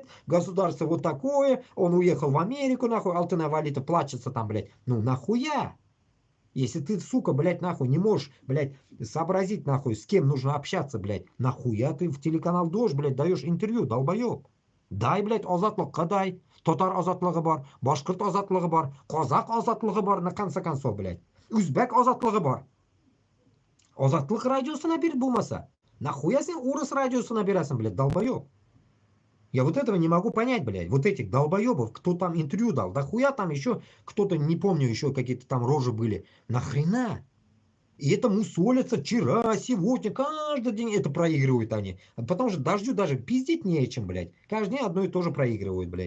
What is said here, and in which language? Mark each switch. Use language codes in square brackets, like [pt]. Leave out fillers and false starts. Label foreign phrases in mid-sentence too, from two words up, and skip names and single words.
[ru] Государство вот такое, он уехал в Америку нахуй, Алтынай Валитов плачется там, блядь. Ну нахуя? Если ты, сука, блядь, нахуй не можешь, блядь, сообразить, нахуй, с кем нужно общаться, блядь, нахуя ты в телеканал «Дождь», блядь, даешь интервью, долбоеб? Дай, блядь, [tt] азатлыкка дай. Татар азатлыгы бар, башкорт азатлыгы бар, казак азатлыгы бар, [ru] на конце концов, блядь. [tt] Үзбек азатлыгы бар. Азатлык радиосына бир булмаса. Нахуя сен урыс радиосына берасың, [ru] блядь, долбоеб? Я вот этого не могу понять, блядь. Вот этих долбоебов, кто там интервью дал. Да хуя там еще кто-то, не помню, еще какие-то там рожи были. Нахрена? И это мусолятся вчера, сегодня, каждый день это проигрывают они. Потому что Дождю даже пиздить не о чем, блядь. Каждый день одно и то же проигрывают, блядь.